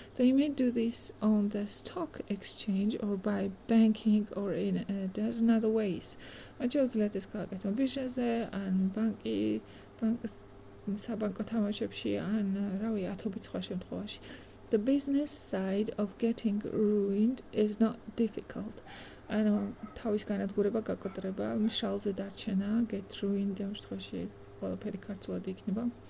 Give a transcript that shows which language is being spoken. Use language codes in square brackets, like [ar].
[en] They may do this on the stock exchange or by banking or in a dozen other ways. [ka] მათ შეუძლიათ ეს გააკეთონ ბირჟაზე, ან საბანკო თამაშებში, ან რავი, ათობით სხვა შემთხვევაში. [en] The business side of getting ruined is not difficult. [ka] ანუ თავის განადგურება, გაკოტრება, მშალზე დარჩენა, [en] get ruined [ka] ამ შემთხვევაში ყველაფერი ქართულად იქნება.